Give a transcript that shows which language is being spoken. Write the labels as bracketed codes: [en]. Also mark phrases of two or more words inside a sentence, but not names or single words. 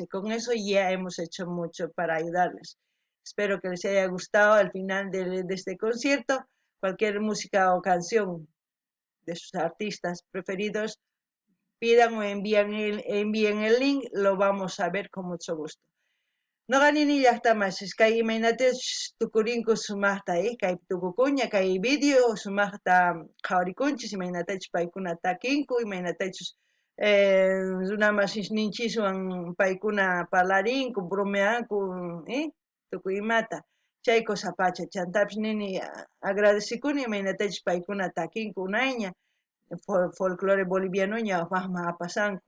[es] Con eso ya hemos hecho mucho para ayudarles. Espero que les haya gustado al final de este concierto. Cualquier música o canción de sus artistas preferidos, pidan o envíen el link, lo vamos a ver con mucho gusto. [qu] Noqanini llaqtamasis kay imaynatash tukurinku sumaqta kay tukukuña kay video sumaqta qhawarikunchis imaynatachus paykuna takinku imaynatachus runamasisninchikwan paykuna parlarinku bromeanku tukuy imata chay kusapacha chantapis nini agradecikuni imaynatachus paykuna takinku unayña [es] folclore boliviano [qu] ñawpaqman apasanku.